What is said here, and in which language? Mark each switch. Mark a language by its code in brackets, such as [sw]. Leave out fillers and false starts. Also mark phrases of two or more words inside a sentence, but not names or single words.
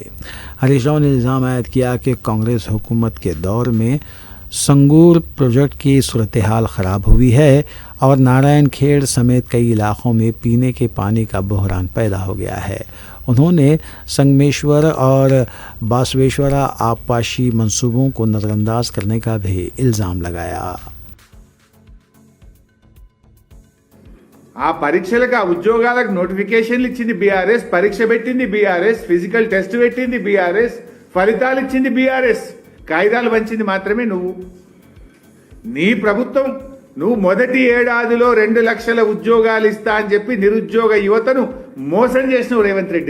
[ur] ہریش راؤ نے الزام عائد کیا کہ کانگریس حکومت کے دور میں سنگور پروجیکٹ کی صورتحال خراب ہوئی ہے اور نارائن کھیڑ سمیت کئی علاقوں میں پینے کے پانی کا بحران پیدا ہو گیا ہے۔ انہوں نے سنگمیشور اور باسویشورا آبپاشی منصوبوں کو نظر انداز کرنے کا بھی الزام لگایا۔ [te] ఆ పరీక్షలకు ఆ ఉద్యోగాలకు నోటిఫికేషన్లు ఇచ్చింది బీఆర్ఎస్, పరీక్ష పెట్టింది బీఆర్ఎస్, [en] physical test [te] పెట్టింది బీఆర్ఎస్, ఫలితాలు ఇచ్చింది బీఆర్ఎస్, కాయిదాలు పంచింది మాత్రమే నువ్వు। నీ ప్రభుత్వం నువ్వు మొదటి ఏడాదిలో 2 లక్షల ఉద్యోగాలు ఇస్తా అని చెప్పి నిరుద్యోగ యువతను మోసం చేసినావు రేవంత్ రెడ్డి।